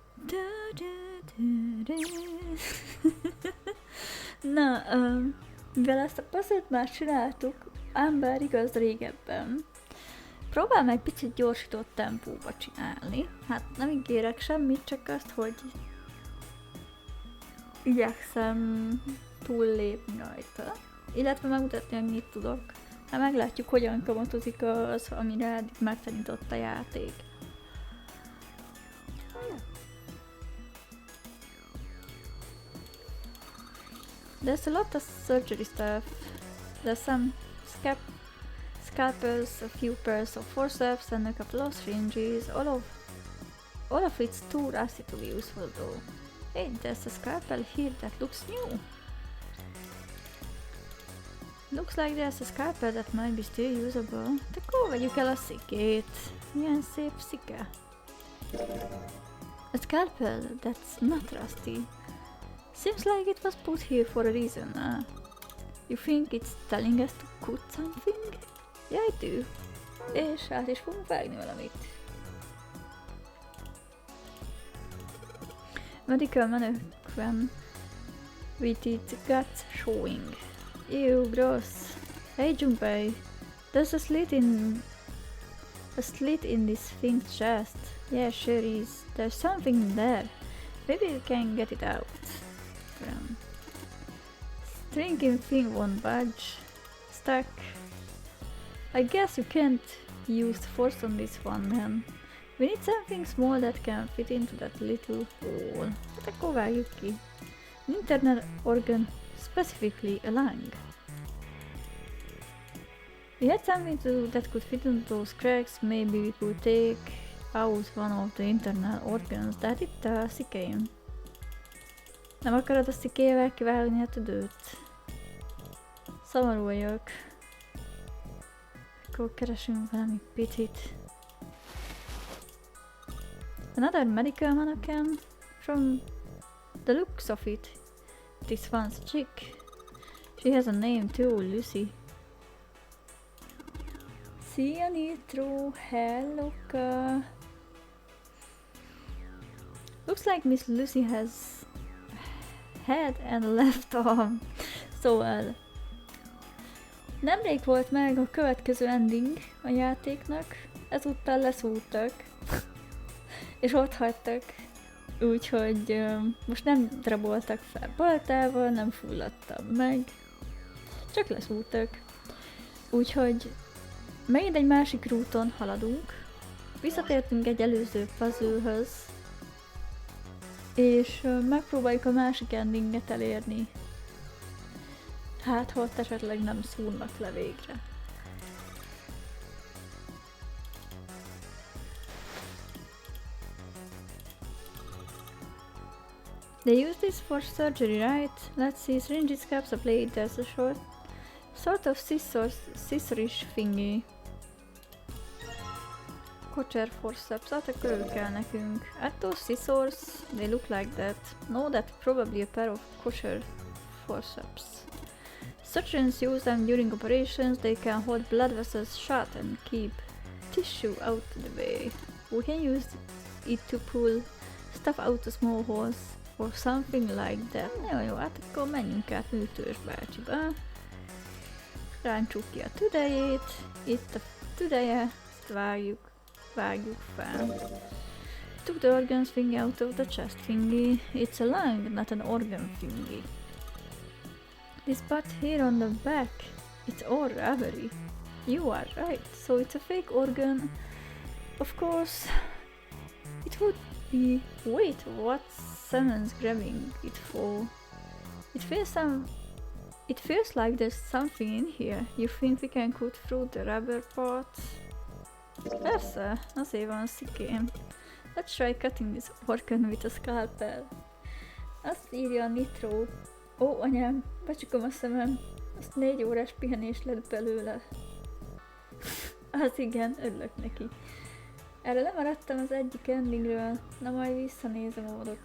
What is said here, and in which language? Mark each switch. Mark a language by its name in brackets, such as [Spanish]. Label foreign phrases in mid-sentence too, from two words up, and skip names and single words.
[Hungarian] Na, mivel ezt a puzzle-t már csináltuk, ám bár igaz régebben, próbálom egy picit gyorsított tempóba csinálni. Hát nem ígérek semmit, csak azt, hogy igyekszem túllépni rajta. Illetve megmutatni, hogy mit tudok. Hát meglátjuk, hogyan kamatozik az, amire eddig megtanított a játék. [English] There's a lot of surgery stuff. There's some scalpels, a few pairs of forceps, and a couple of syringes. All of it's too rusty to be useful though. Hey, there's a scalpel here that looks new. Looks like there's a scalpel that might be still usable. [Hungarian] Akkor vegyük el a szikét. Milyen szép szike. [English] A scalpel that's not rusty. Seems like it was put here for a reason. You think it's telling us to cut something? Yeah, I do. [Hungarian] És át is fogunk vágni valamit. [English] Medical mannequin with its guts showing. Ew, gross. Hey Junpei, there's a slit in this thing's chest. Yeah, sure is. There's something there. Maybe you can get it out. Stringy thing won't budge. Stuck. I guess you can't use force on this one then. We need something small that can fit into that little hole. [Hungarian] Hát akkor vágjuk ki. [English] An internal organ, specifically a lung. We had something that could fit into those cracks. Maybe we could take out one of the internal organs. That it [Hungarian] szikén. Nem akarod a szikével kivágni a tüdőt? Szomorú vagyok. Akkor keresünk valami picit. [English] Another medical mannequin. From the looks of it, this one's a chick. She has a name too, Lucy. [Hungarian] Szia Nitro, helloka! [English] Looks like Miss Lucy has head and left arm. [Hungarian] Szóval nemrég volt meg a következő ending a játéknak, ezúttal leszúrtak, és ott hagytak, úgyhogy most nem draboltak fel baltával, nem fulladtam meg, csak leszúrtak. Úgyhogy megint egy másik rúton haladunk, visszatértünk egy előző puzzle-höz, és megpróbáljuk a másik endinget elérni. Hát, ha ott esetleg nem szúrnak le végre. [English] They use this for surgery, right? Let's see, syringes, caps, a blade, there's a sort of scissorish thingy. Kosher forceps, [Hungarian] hát akkor ő kell nekünk. [English] Add those scissors, they look like that. No, that's probably a pair of kosher forceps. Surgeons use them during operations, they can hold blood vessels shut and keep tissue out of the way. We can use it to pull stuff out of small holes or something like that. [Hungarian] Jó, hát akkor menjünk át Műtős bácsiba. Ráncsuk ki a tüdejét, itt a tüdeje, ezt vágjuk fel. [English] Took the organ thingy out of the chest thingy. It's a lung, not an organ thingy. This part here on the back, it's all rubbery. You are right, so it's a fake organ. Of course, it would be... Wait, what's someone's grabbing it for? It feels like there's something in here. You think we can cut through the rubber part? [Hungarian] Persze, azért van szikém. [English] Let's try cutting this organ with a scalpel. [Hungarian] Azt írja a Nitro. Ó, anyám, becsukom a szemem. Azt 4 órás pihenés lett belőle. Az igen, örülök neki. Erre lemaradtam az egyik endingről, na majd visszanézem a módot.